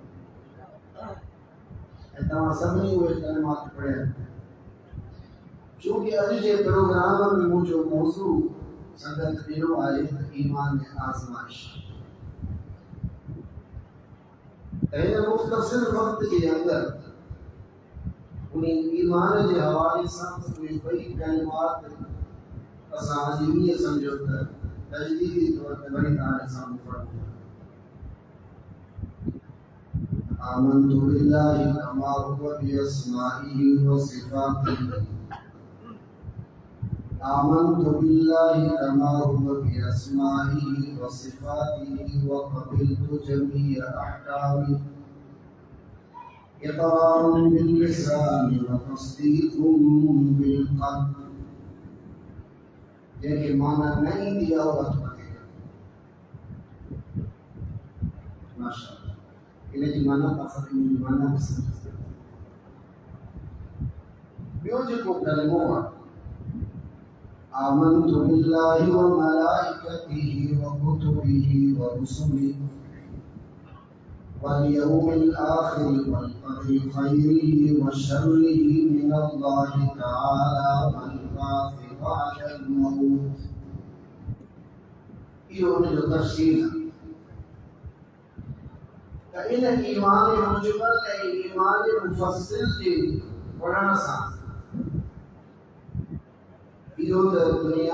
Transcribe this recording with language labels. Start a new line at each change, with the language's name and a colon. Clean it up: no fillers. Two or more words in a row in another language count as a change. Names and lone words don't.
Sindhi: ऐं तव्हां सभिनी उहे कलिमात पढ़िया छोकी अॼु जे प्रोग्राम में मुंहिंजो मौज़ू संगत ॾिनो आहे त ईमान जी आज़माइश त हिन मुख़्तसिर वक़्त जे अंदरि उन ईमान जे हवाले सां उहे ॿई कलिमात असां अजीमीअ सम्झो त तजदीदी तौर ते वरी तव्हांजे साम्हूं पढ़ूं
Arabic: آمنت بالله كما هو بأسمائه وصفاته آمنت بالله كما هو بأسمائه وصفاته وقبلت جميع أحكامه إقرار باللسان وتصديق بالقلب
Sindhi: जंहिंखे माना न ईंदी आहे उहा वठेगा माशाअल्लाह इन जी माना असां इन जी माना समझ ॿियो जेको कलमो आहे
Arabic: آمنت بالله وملائكته وكتبه ورسله واليوم الآخر والقدر خيره وشره من الله تعالى والبعث بعد الموت
Sindhi: इहो उन जो तफ़सील त इन ईमान मुजमल ऐं ईमान मुफ़स्सिल जे पढ़ण सां इहो त दुनिया